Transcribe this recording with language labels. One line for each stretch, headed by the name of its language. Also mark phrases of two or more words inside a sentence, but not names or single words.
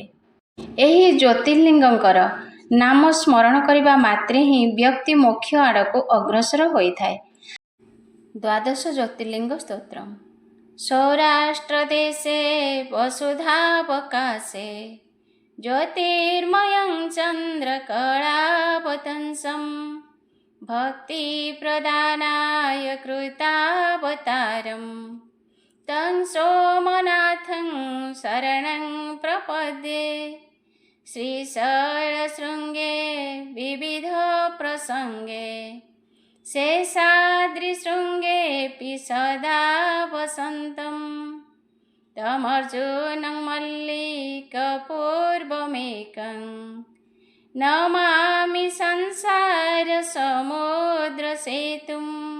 Odia: ଏହି ଜ୍ୟୋତିର୍ଲିଙ୍ଗଙ୍କର ନାମ ସ୍ମରଣ କରିବା ମାତ୍ରେ ହିଁ ବ୍ୟକ୍ତି ମୋକ୍ଷ ଆଡ଼କୁ ଅଗ୍ରସର ହୋଇଥାଏ।
Sanskrit: ଦ୍ୱାଦଶ ଜ୍ୟୋତିର୍ଲିଙ୍ଗ ସ୍ତୋତ୍ର। ସୌରାଷ୍ଟ୍ରଦେଶେ ବସୁଧାବକାଶେ ଜ୍ୟୋତିର୍ମୟଂ ଚନ୍ଦ୍ରକଳାବତଂସଂ भक्तिप्रदानाय कृतावतारं तं सोमनाथं शरणं प्रपद्ये। श्रीशैलशृङ्गे विविधप्रसङ्गे शेषाद्रिशृङ्गेऽपि सदा वसन्तं तमर्जुनं मल्लिकपूर्वमेकं नमामि संसारसमुद्रसेतुम्।